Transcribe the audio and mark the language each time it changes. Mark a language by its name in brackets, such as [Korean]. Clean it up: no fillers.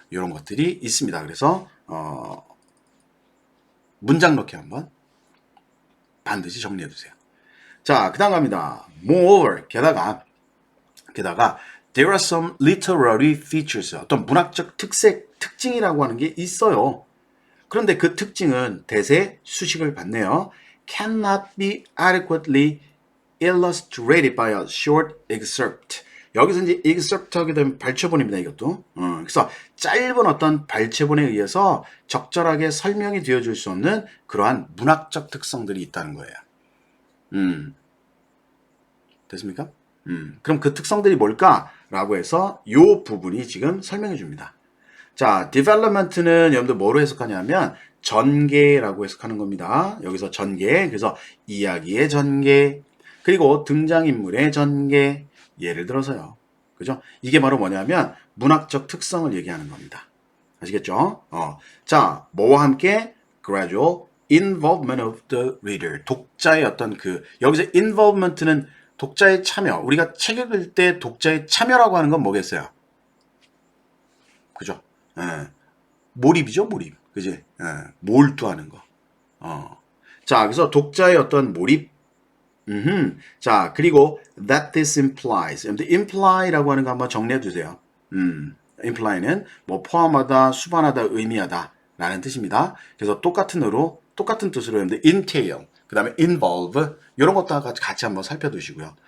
[Korean] 이런 것들이 있습니다. 그래서 문장 넣기 한번 반드시 정리해 두세요. 자, 그 다음 갑니다. [English] Moreover, [Korean] 게다가 [English] there are some literary features, [Korean] 어떤 문학적 특징이라고 하는 게 있어요. 그런데 그 특징은 대세 수식을 받네요. [English] Cannot be adequately illustrated by a short excerpt. [Korean] 여기서 이제 excerpt 하게 되면 발췌본입니다, 이것도. 그래서 짧은 어떤 발췌본에 의해서 적절하게 설명이 되어줄 수 없는 그러한 문학적 특성들이 있다는 거예요. 됐습니까? 그럼 그 특성들이 뭘까라고 해서 이 부분이 지금 설명해 줍니다. 자, development는 여러분들 뭐로 해석하냐면 전개라고 해석하는 겁니다. 여기서 전개, 그래서 이야기의 전개, 그리고 등장인물의 전개, 예를 들어서요. 그죠? 이게 바로 뭐냐면 문학적 특성을 얘기하는 겁니다. 아시겠죠? 자, 뭐와 함께 [English] gradual involvement of the reader. [Korean] 독자의 어떤 여기서 involvement는 독자의 참여. 우리가 책 읽을 때 독자의 참여라고 하는 건 뭐겠어요? 그죠? 몰입이죠, 몰입. 그지? 몰두하는 거. 자, 그래서 독자의 어떤 몰입. 자, 그리고 [English] that this implies. [Korean] imply라고 하는 거 한번 정리해 주세요. imply는 뭐 포함하다, 수반하다, 의미하다 라는 뜻입니다. 그래서 똑같은 뜻으로 여러분들 entail, 그 다음에 involve 이런 것도 같이 한번 살펴두시고요.